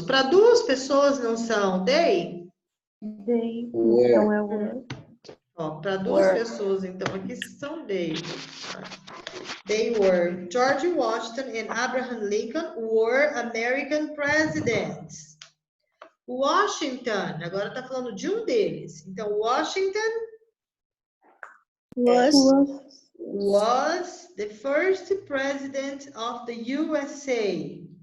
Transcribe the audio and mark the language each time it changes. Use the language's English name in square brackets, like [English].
[Portuguese] Para duas pessoas não são they? They. Então é o was. Ó, para duas pessoas, então aqui são they. [English] They were. George Washington and Abraham Lincoln were American presidents. [Portuguese] Washington, agora está falando de um deles. [English] Então, Washington was the first president of the USA.